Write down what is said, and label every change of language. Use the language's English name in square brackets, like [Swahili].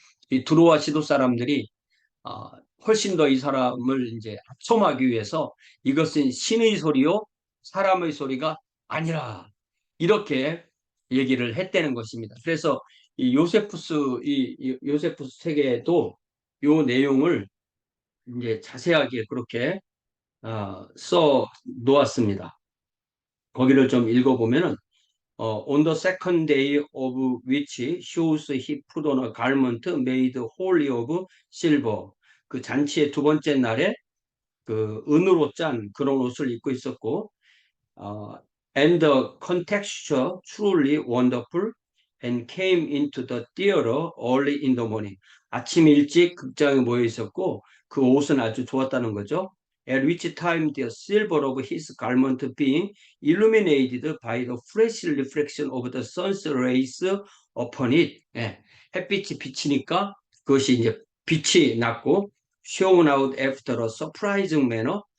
[Korean] 이 두로와 시도 사람들이 아, 훨씬 더 이 사람을 이제 압송하기 위해서 이것은 신의 소리요 사람의 소리가 아니라 이렇게 얘기를 했다는 것입니다. 그래서 이 요세푸스 이 요세푸스 책에도 요 내용을 이제 자세하게 그렇게 써 놓았습니다. 거기를 좀 읽어보면은 [English] on the second day of which shows he put on a garment made wholly of silver. [Korean] 그 잔치의 두 번째 날에 그 은으로 짠 그런 옷을 입고 있었고, [English] 어, and the contexture truly wonderful and came into the theater early in the morning. [Korean] 아침 일찍 극장에 모여 있었고 그 옷은 아주 좋았다는 거죠. [English] At which time the silver of his garment being illuminated by the fresh reflection of the sun's rays upon it. [Korean] 예, 햇빛이 비치니까 그것이 이제 빛이 났고 [English] shown out after a surprising manner.